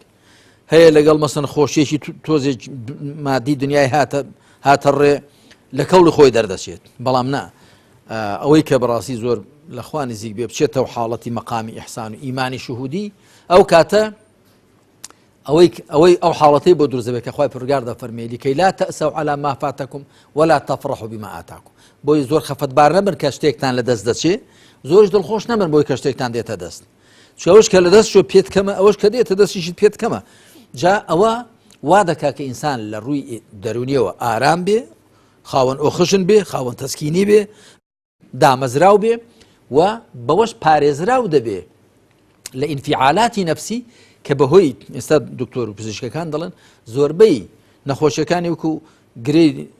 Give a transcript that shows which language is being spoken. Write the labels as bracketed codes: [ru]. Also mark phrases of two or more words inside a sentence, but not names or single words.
[ckb] هەیە لەگەڵ مەسەلەن خۆشیێکی تۆزێک مادی دنیای هاتە ڕێ لە کەوڵی خۆی دەردەچێت بەڵام نا ئەوەی کە بەڕاستی زۆر لە خوا نزیک بێ بچێتەوە حاڵەتی مەقامی ئیحسان و ئیمانی شوهودی ئەو کاتە ئەوەی ئەو حاڵەتەی بۆ دروست دەبێت کە خوای پەروەردگار دەفەرمێ لکەی [ar] لا تأسوا على ما فاتكم ولا تفرحوا بما [ckb] آتاكم بۆی زۆر خەفەتبار نەبن کە شتێکتان لە دەست دەچێ زۆرش دڵخۆش نەبن بۆی کە شتێکتان دێتە دەست ئەوش کە لە دەست شۆ پێت کەمە ئەوەش کە دێتە دەستیشت پێت کەمە جا ئەوە وا دەکا کە ئینسان لە ڕووی دەرونیەوە ئارام بێ خاوەن ئۆخشن بێ خاوەن تەسکینی بێ دامەزراو بێ و بەوەش پارێزراو دەبێ لە ئینفیعالاتی نەفسی کە بەهۆی ئێستا دکتۆر و پزیشکەکان دەڵێن زۆربەی نەخۆشیەکانی وەکو گرەی